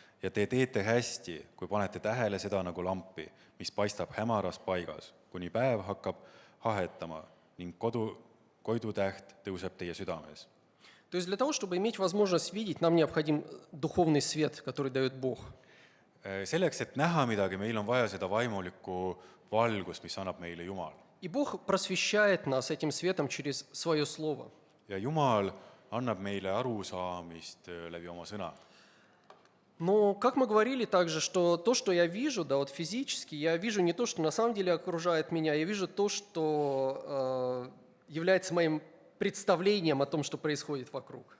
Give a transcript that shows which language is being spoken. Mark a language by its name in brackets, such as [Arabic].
[Estonian] Ja te teete hästi, kui panete tähele seda nagu lampi, mis paistab hämaras paigas, kuni päev hakkab hahetama ning koidutäht tõuseb teie südames. [Russian] То есть для того, чтобы иметь возможность видеть, нам необходим духовный свет, который дает Бог. [Estonian] Selleks, et näha midagi, meil on vaja seda vaimulikku valgust, mis annab meile Jumal. [Russian] И Бог просвещает нас этим светом через свое слово. [Estonian] Ja Jumal annab meile arusaamist läbi oma sõna. [Russian] Но, как мы говорили также, что то, что я вижу, да, вот физически, я вижу не то, что на самом деле окружает меня, я вижу то, что является моим представлением о том, что происходит вокруг.